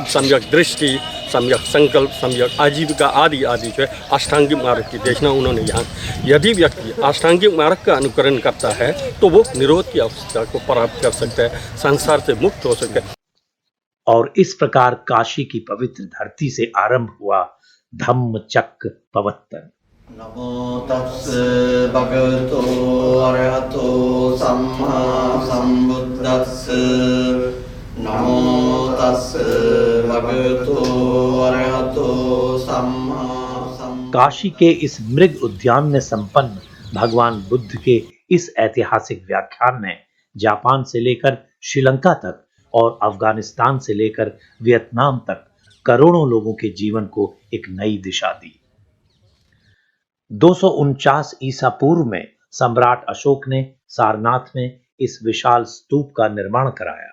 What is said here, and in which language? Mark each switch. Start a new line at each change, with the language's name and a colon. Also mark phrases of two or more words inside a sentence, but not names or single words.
Hindi: सम्यक दृष्टि, सम्यक संकल्प, सम्यक आजीविका आदि आदि जो है अष्टांगिक मार्ग की देशना उन्होंने यहाँ। यदि व्यक्ति अष्टांगिक मार्ग का अनुकरण करता है तो वो निरोध की अवस्था को प्राप्त कर सकता है, संसार से मुक्त हो सकता है। और इस प्रकार काशी की पवित्र धरती से आरंभ हुआ धम्मचक्र प्रवर्तन।
Pali: नमो तस्से भगवतो अरहतो सम्मा सम्बुद्धस्से। नमो तस्से भगवतो अरहतो सम्मा सम्बुद्धस्से।
Hindi: काशी के इस मृग उद्यान में संपन्न भगवान बुद्ध के इस ऐतिहासिक व्याख्यान ने जापान से लेकर श्रीलंका तक और अफगानिस्तान से लेकर वियतनाम तक करोड़ों लोगों के जीवन को एक नई दिशा दी। 249 ईसा पूर्व में सम्राट अशोक ने सारनाथ में इस विशाल स्तूप का निर्माण कराया।